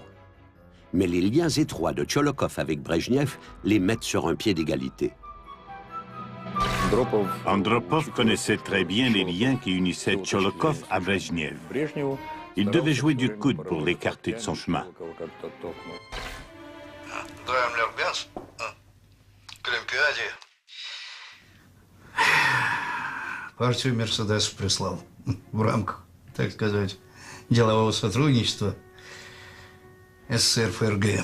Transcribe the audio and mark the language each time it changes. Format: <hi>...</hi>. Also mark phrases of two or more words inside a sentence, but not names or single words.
<fr>Mais les liens étroits de Tcholokov avec Brejnev les mettent sur un pied d'égalité. Andropov connaissait très bien les liens qui unissaient Tcholokov à Brejnev. Il devait jouer du coude pour l'écarter de son chemin.</fr> <ru>Daimler-Benz, к Олимпиаде. Партию Мерседес прислал в рамках, так сказать, делового сотрудничества СССР ФРГ.</ru>